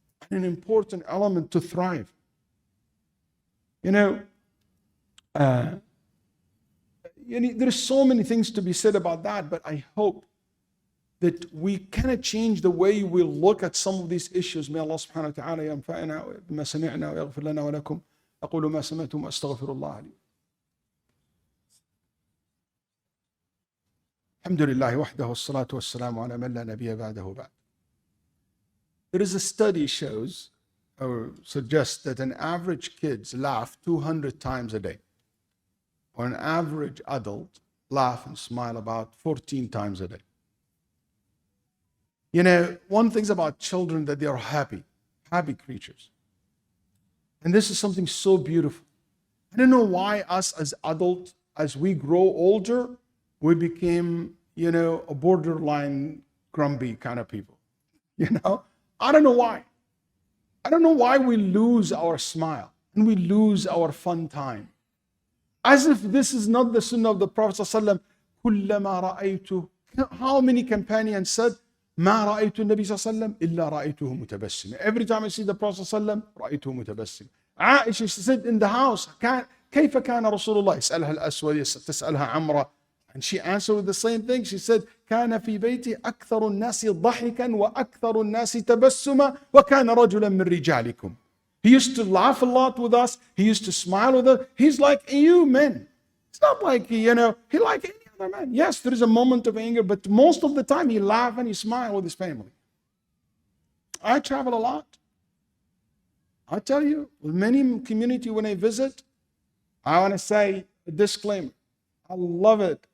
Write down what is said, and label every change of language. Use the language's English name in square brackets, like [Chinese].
[English] An important element to thrive. There's so many things to be said about that, but I hope that we cannot change the way we look at some of these issues. [Arabic] May Allah subhanahu wa ta'ala ينفعنا بما سمعنا ويغفر لنا ولكم. أقول ما سمعتم وأستغفر الله لي. الحمد لله وحده والصلاة والسلام على من لا نبي بعده بعد. [English] There is a study shows or suggests that an average kids laugh 200 times a day, or an average adult laugh and smile about 14 times a day. One thing about children that they are happy creatures. And this is something so beautiful. I don't know why us as adults, as we grow older, we became, a borderline grumpy kind of people. I don't know why. I don't know why we lose our smile and we lose our fun time. As if this is not the sunnah of the Prophet ﷺ. [Arabic] كُلَّمَا رَأَيْتُ. [English] How many companions said, [Arabic] ما رأيت النبي صلى الله عليه وسلم إلا رأيته متبسما. [English] Every time I see the Prophet [Arabic] صلى الله عليه وسلم رأيته متبسما. [English] Aisha, she said in the house, [Arabic] كيف كان رسول الله؟ يسألها الأسود تسألها عمرة. [English] And she answered with the same thing. She said, [Arabic] كان في بيتي أكثر الناس ضحكا وأكثر الناس تبسما وكان رجلا من رجالكم. [English] He used to laugh a lot with us. He used to smile with us. He's like you men. It's not like, he like any other man. Yes, there is a moment of anger, but most of the time he laugh and he smile with his family. I travel a lot. I tell you, with many community when I visit, I want to say a disclaimer. I love it.